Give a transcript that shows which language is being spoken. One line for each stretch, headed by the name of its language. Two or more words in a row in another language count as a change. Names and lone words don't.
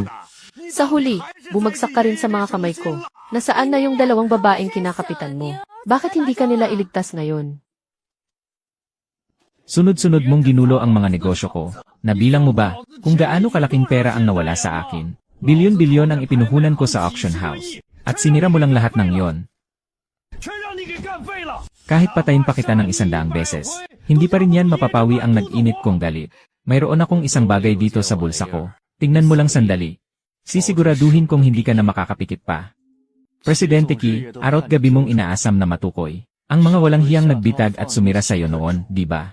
Filipino: Sa huli, bumagsak ka rin sa mga kamay ko. Nasaan na yung 2 babaeng kinakapitan mo? Bakit hindi ka nila iligtas ngayon? Sunod-sunod mong ginulo ang mga negosyo ko. Nabilang mo ba kung gaano kalaking pera ang nawala sa akin? Bilyon-bilyon ang ipinuhunan ko sa
English: auction house.
Filipino: At sinira mo lang lahat ng yon.
Chinese: 全让你给干废了！
Filipino: Kahit patayin pa kita ng 100 beses, hindi pa rin yan mapapawi ang nag-init kong galit. Mayroon akong isang bagay dito sa bulsa ko. Tingnan mo lang sandali. Sisiguraduhin kong hindi ka na makakapikit pa. Presidente Ki, araw at gabi mong inaasam na matukoy. Ang mga walang hiyang nagbitag at sumira sa iyo noon, di ba?